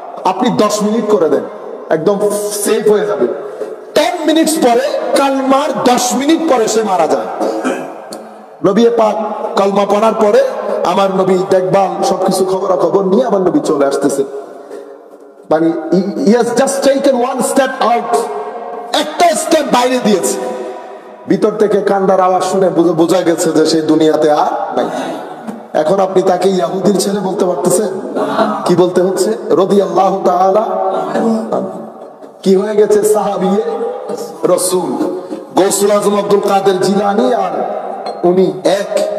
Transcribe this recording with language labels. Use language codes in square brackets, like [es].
[bn] আপনি 10 মিনিট করে দেন, একদম সেফ হয়ে যাবে। 10 মিনিট পরে, কালমার 10 মিনিট পরে সে মারা যায়। নবী পাক কালমা পড়ার পরে আমার নবী দেখভাল সবকিছু খবরাখবর নিয়ে আমার নবী চলে আসতেছে। [en] মানে he has just taken one step out, [bn] একটা স্টেপ বাইরে দিয়েছে। ভিতর থেকে কান্নার আওয়াজ শুনে বোঝা গেছে যে সেই দুনিয়াতে আর নাই। এখন আপনি তাকে ইহুদির ছেলে বলতে পারতেছেন? কি বলতে হচ্ছে? রাদিয়াল্লাহু তাআলা। কি হয়ে গেছে? সাহাবীয়ে রাসূল। গৌসুল আজম আব্দুল কাদের জিলানী আর উনি এক।